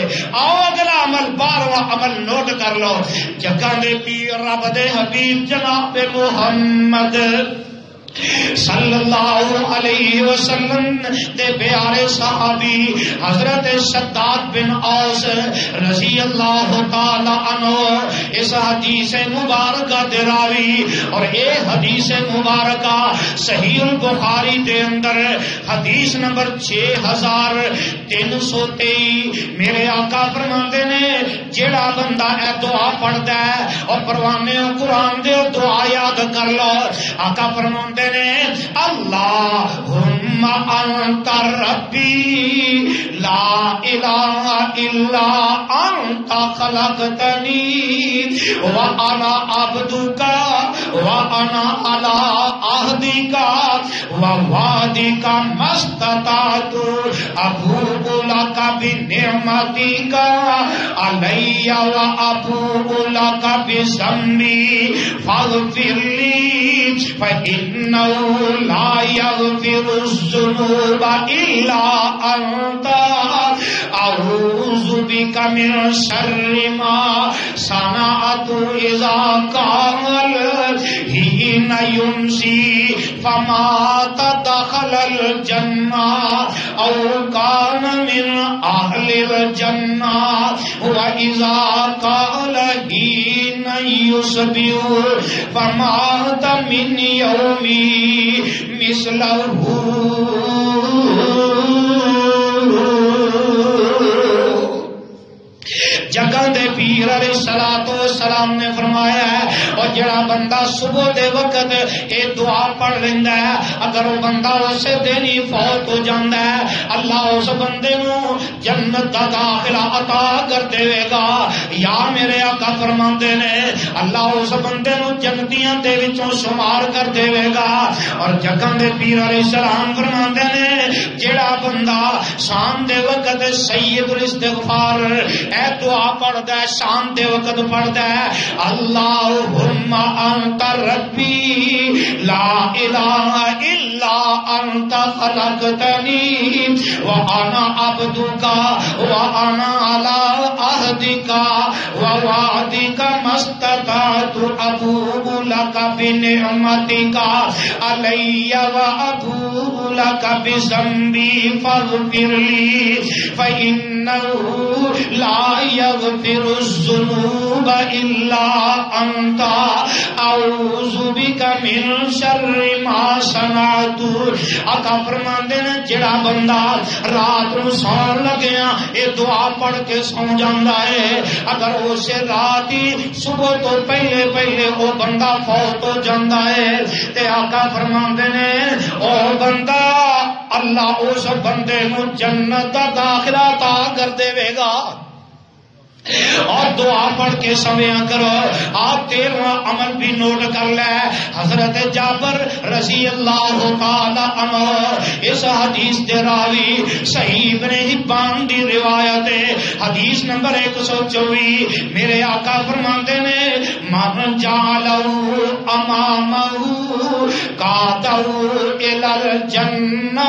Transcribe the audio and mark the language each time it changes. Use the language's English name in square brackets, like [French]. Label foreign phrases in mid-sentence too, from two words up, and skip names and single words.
[Punjabi] آؤ اگلا عمل 12واں عمل نوٹ کر لو، جگہ دے پیر رب دے حبیب جناب محمد [Arabic] صلی اللہ علیہ وسلم [Punjabi] دے پیارے صحابی حضرت شداد بن اوس [Arabic] رضی اللہ تعالی عنہ [Punjabi] اس حدیث مبارکہ دے راوی، اور اے حدیث مبارکہ صحیح البخاری دے اندر حدیث نمبر 6323 میرے آقا فرماتے نے جیڑا بندہ اے دعا پڑھدا ہے اور پروانے قرآن دے دعا یاد کر لو، آقا فرماتے [Arabic] اللہم انت ربی لا الہ الا انت خلقتنی وانا عبدک وانا علی عہدک ووعدک ما استطعت ابوء لک بنعمتک علی وابوء لک بذنبی فاغفر لی فإنه لا يغفر الذنوب إلا أنت أعوذ بك من شر ما صنعت إذا كان الحين يمسي فما تدخل الجنة أو كان من أهل الجنة وإذا قال حين يصبح فمات من يومي مثله۔ [Punjabi] جگہ دے پیر [Arabic] علیہ الصلوۃ والسلام [Punjabi] نے فرمایا ہے اور جڑا بندہ صبح دے وقت اے دعا پڑھ لیندا ہے اگر وہ بندہ اسے دن ہی فوت ہو جاندا ہے اللہ اس بندے نو جنت دا داخلہ عطا کر دے گا۔ یا میرے آقا فرماندے نے اللہ اس بندے نو جنتیاں دے وچوں شمار کر دے گا۔ اور جگہ دے پیر [Arabic] علیہ السلام [Punjabi] فرماندے نے جڑا بندہ شام دے وقت سید الاستغفار اے دعا پڑھدا ہے شام دے وقت پڑھدا ہے [Arabic] اللہم انت ربی لا الہ الا انت خلقتنی وانا عبدک وانا علی عہدک ووعدک ما استطعت ابوء لک بنعمتک علی وابوء لک بذنبی فاغفر لی فإنہ لا يغفر الذنوب الا انت اعوذ بک من شر ما صنعت۔ [Punjabi] آقا فرماندے نے جڑا بندہ رات نو سون لگیا اے دعا پڑھ کے سو جاندا ہے اگر اسے رات ہی صبح تو پہلے پہلے او بندہ فوت ہو جاندا ہے تے آقا فرماندے نے او بندہ اللہ اس بندے نو جنت دا داخلہ عطا کر دے گا۔ اور دعا پڑھ کے سمیا کرو۔ آپ 13واں عمل بھی نوٹ کر لے، حضرت جابر [Arabic] رضی اللہ تعالی عنہ [Punjabi] اس حدیث دے راوی صحیح ابن حبان دی روایت ہے حدیث نمبر 124 میرے آقا فرماندے نے [Arabic] من جعلہ امامہ قادہ الی الجنہ۔